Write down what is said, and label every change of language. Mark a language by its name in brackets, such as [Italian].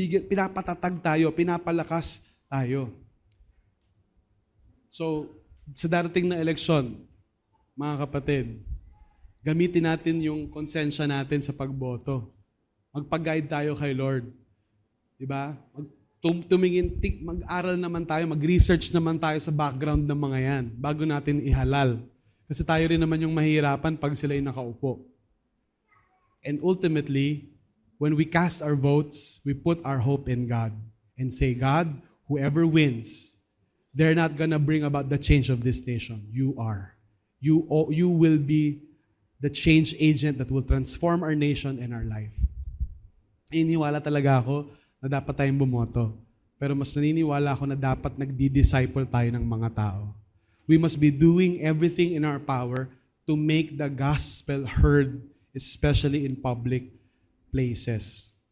[Filipino] Pinapatatag tayo, pinapalakas tayo. So, sa darating na eleksyon, mga kapatid, gamitin natin yung konsensya natin sa pagboto. Magpag-guide tayo kay Lord. Diba? Tumingin, mag-aral naman tayo, mag-research naman tayo sa background ng mga yan bago natin ihalal. Kasi tayo rin naman yung mahirapan pag sila yung nakaupo. [English] And ultimately, when we cast our votes, we put our hope in God and say, God, whoever wins, they're not gonna bring about the change of this nation. You are. You will be the change agent that will transform our nation and our life. [Filipino] Iniwala talaga ako na dapat tayong bumoto. Pero mas naniniwala ako na dapat nagdi-disciple tayo ng mga tao. [English] We must be doing everything in our power to make the gospel heard, especially in public places.